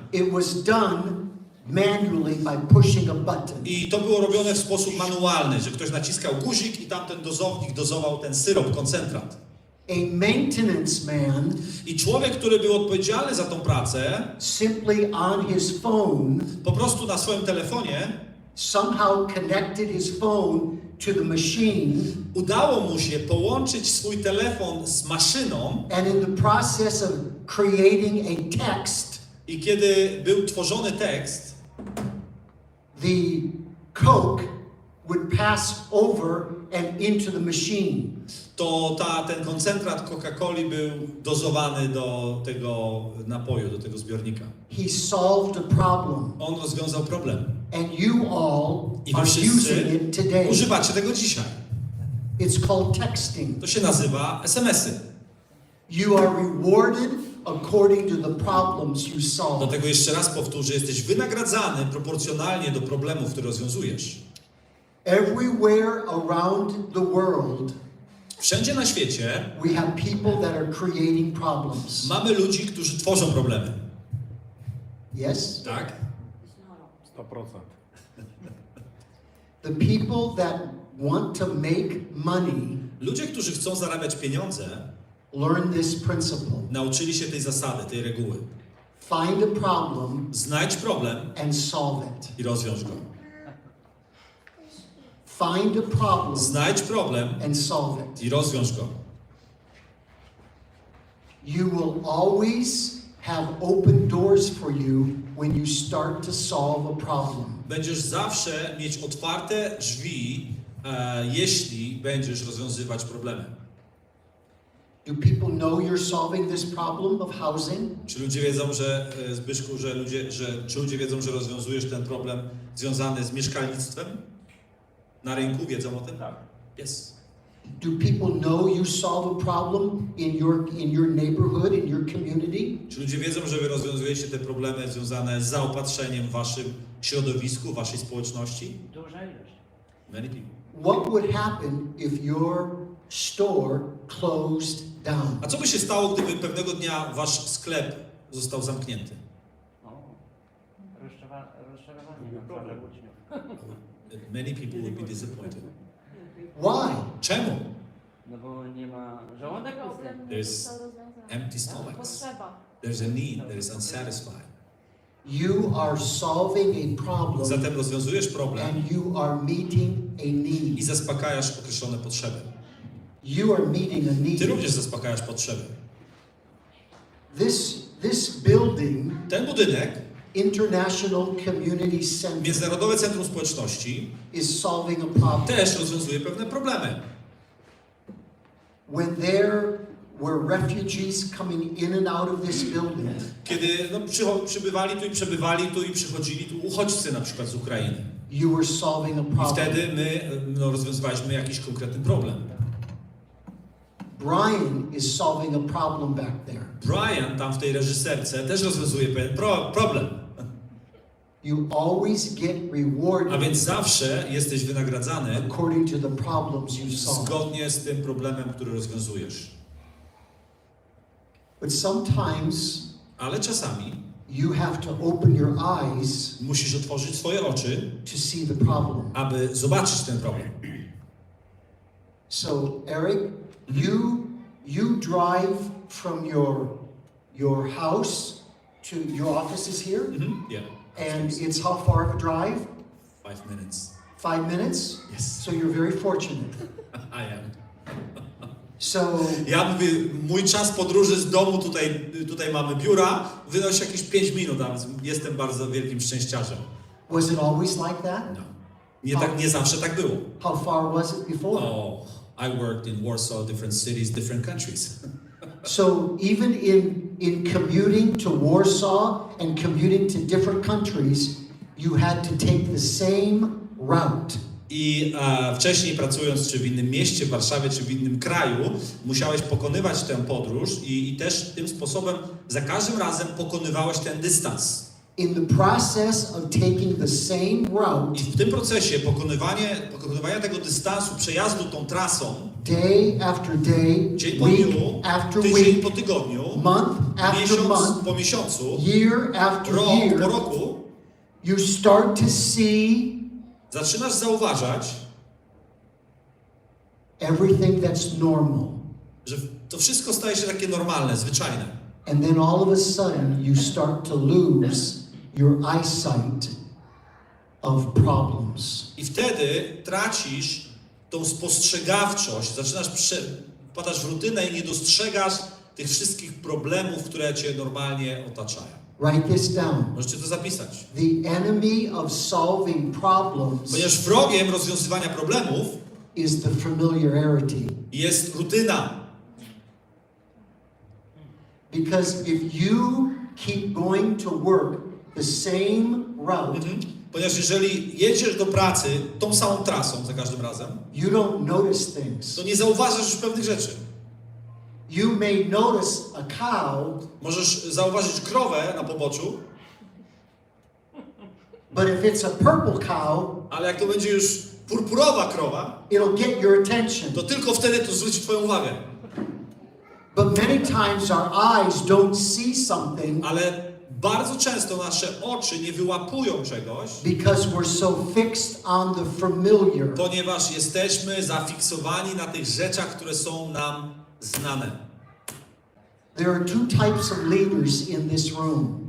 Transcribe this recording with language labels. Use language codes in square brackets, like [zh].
[en] It was done manually by pushing a button. [pl] I to było robione w sposób manualny, że ktoś naciskał guzik i tamten dozownik dozował ten syrop, koncentrat. [en] A maintenance man [pl] I człowiek, który był odpowiedzialny za tą pracę, [en] simply on his phone [pl] po prostu na swoim telefonie [en] somehow connected his phone to the machine, [pl] udało mu się połączyć swój telefon z maszyną [en] and in the process of creating a text, [pl] i kiedy był tworzony tekst, [en] the Coke would pass over and into the machine. [pl] to ten koncentrat Coca-Coli był dozowany do tego napoju, do tego zbiornika. [en] He solved a problem, [pl] On rozwiązał problem. [en] and you all [pl] I wy [en] are [pl] wszyscy [en] using it today. [pl] używacie tego dzisiaj. [en] It's called texting. [pl] To się nazywa SMS-y. [en] You are rewarded according to the problems you solve. [pl] Dlatego jeszcze raz powtórzę, jesteś wynagradzany proporcjonalnie do problemów, które rozwiązujesz. [en] Everywhere around the world, [pl] Wszędzie na świecie [en] we have people that are creating problems. [pl] mamy ludzi, którzy tworzą problemy. [en] Yes? [pl] Tak? [en] 100%. The people that want to make money [pl] Ludzie, którzy chcą zarabiać pieniądze, [en] learn this principle. [pl] nauczyli się tej zasady, tej reguły. [en] Find a problem [pl] Znajdź problem [en] and solve it. [pl] i rozwiąż go. [en] Find a problem [pl] Znajdź problem [en] and solve it. [pl] i rozwiąż go. [en] You will always have open doors for you when you start to solve a problem. [pl] Będziesz zawsze mieć otwarte drzwi, jeśli będziesz rozwiązywać problemy. [en] Do people know you're solving this problem of housing? [pl] Czy ludzie wiedzą, że Zbyszku, czy ludzie wiedzą, że rozwiązujesz ten problem związany z mieszkalnictwem? Na rynku wiedzą o tym? Tak. Jest. [en] Do people know you solve a problem in your neighborhood, in your community? [pl] Czy ludzie wiedzą, że wy rozwiązujecie te problemy związane z zaopatrzeniem w waszym środowisku, w waszej społeczności? Duża ilość. [en] Many people. What would happen if your store closed down? [pl] A co by się stało, gdyby pewnego dnia wasz sklep został zamknięty? O, rozczarowanie naprawdę uczniów. [en] Many people would be disappointed. Why? [pl] Czemu? No bo nie ma żołądek pusty. [en] There's empty stomachs. [pl] Potrzeba. [en] There's a need that is unsatisfied. You are solving a problem [pl] Zatem rozwiązujesz problem [en] and you are meeting a [pl] i [en] need. [pl] zaspokajasz określone potrzeby. [en] You are meeting a [pl] Ty [en] need. [pl] również zaspokajasz potrzeby. [en] This building, [pl] Ten budynek, [en] International Community Center, [pl] Międzynarodowe Centrum Społeczności, [en] is solving a problem. [pl] też rozwiązuje pewne problemy. [en] When there were refugees coming in and out of this building, [pl] Kiedy przybywali tu i przychodzili tu uchodźcy na przykład z Ukrainy. [en] you were solving a [pl] I [en] problem. [pl] wtedy my rozwiązywaliśmy jakiś konkretny problem. [en] Brian is solving a problem back there. [pl] Brian tam w tej reżyserce też rozwiązuje pewien problem. [en] You always get [pl] A [en] rewarded [pl] więc zawsze jesteś wynagradzany [en] according to the problems you solve. [pl] zgodnie z tym problemem, który rozwiązujesz. [en] But sometimes [pl] Ale czasami [en] you have to open your eyes [pl] musisz otworzyć swoje oczy, [en] to see the problem. [pl] aby zobaczyć ten problem. [en] So, Eric, you drive from your house to your office is here, Yeah. and it's how far of a drive? 5 minutes. 5 minutes? Yes. So you're very fortunate. I am. So [pl] Ja mówię, mój czas podróży z domu, tutaj mamy biura, wynosi jakieś 5 minut, a więc jestem bardzo wielkim szczęściarzem. [en] was it always like that? [pl] No. Nie zawsze tak było. [en] How far was it before? Oh, I worked in Warsaw, different cities, different countries. So even in commuting to Warsaw and commuting to different countries, you had to take the same route. [pl] I wcześniej pracując czy w innym mieście, w Warszawie, czy w innym kraju, musiałeś pokonywać tę podróż i też tym sposobem za każdym razem pokonywałeś ten dystans. [en] In the process of taking the same route, [pl] I w tym procesie pokonywania tego dystansu, przejazdu tą trasą, [en] day after day, [pl] dzień po [en] week [pl] dniu, [en] after [pl] tydzień [en] week, [pl] po tygodniu, [en] month after [pl] miesiąc [en] month, [pl] po miesiącu, [en] year after [pl] rok po [en] year, [pl] roku, [en] you start to see [pl] zaczynasz zauważać, [en] everything that's normal. [pl] że to wszystko staje się takie normalne, zwyczajne. [en] And then all of a sudden you start to lose your eyesight of problems. [pl] I wtedy tracisz tą spostrzegawczość, wpadasz w rutynę i nie dostrzegasz tych wszystkich problemów, które cię normalnie otaczają. [en] Write this down. [pl] Możecie to zapisać. [en] The enemy of solving problems [pl] Ponieważ wrogiem rozwiązywania problemów [en] is the familiarity. [pl] jest rutyna. [en] Because if you keep going to work the same route, [pl] Ponieważ jeżeli jedziesz do pracy tą samą trasą za każdym razem, [en] you don't notice things. [pl] to nie zauważasz już pewnych rzeczy. [en] You may notice a cow, [pl] Możesz zauważyć krowę na poboczu, [en] but if it's a purple cow, [pl] ale jak to będzie już purpurowa krowa, [en] it'll get your attention. [pl] to tylko wtedy to zwróci twoją uwagę. [en] But many times our eyes don't see something [pl] Ale bardzo często nasze oczy nie wyłapują czegoś, [en] because we're so fixed on the familiar. [pl] ponieważ jesteśmy zafiksowani na tych rzeczach, które są nam znane. [en] There are two types of leaders in this room.